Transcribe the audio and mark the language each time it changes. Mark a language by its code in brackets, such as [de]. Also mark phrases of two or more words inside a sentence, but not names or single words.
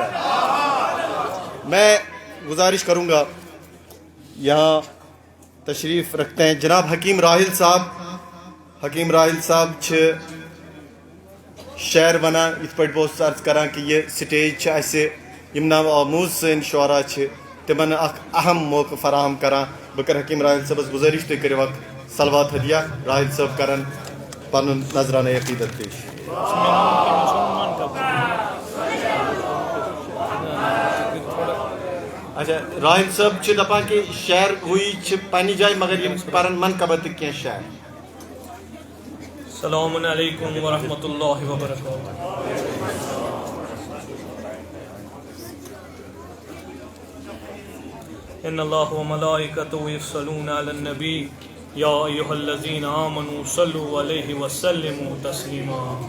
[ur] میں گزارش کروں گا یہاں تشریف رکھتے ہیں جناب حکیم راحل صاحب. [ks] حکیم راحل صاحب شعر ونان یت پہ بہت عرض کران کہ یہ سٹیج اسہ یم نو آموز سن شعرا تمن اخ اہم موقع فراہم کران. بہ کر حکیم راحل صاحبس گزارش تھی کرو اخ صلوات ہدیہ. راحل صاحب کرن پن نذرانہ عقیدت پیش. اچھا راحل صاحب دپان کہ شعر ہوئی پنہ جائے مگر یم پرن منقبت کی شعر. [ar] السلام علیکم ورحمۃ اللہ وبرکاتہ. ان اللہ وملائکتہ یصلون علی النبی یا ایھا الذین آمنوا صلوا علیہ وسلموا تسلیما.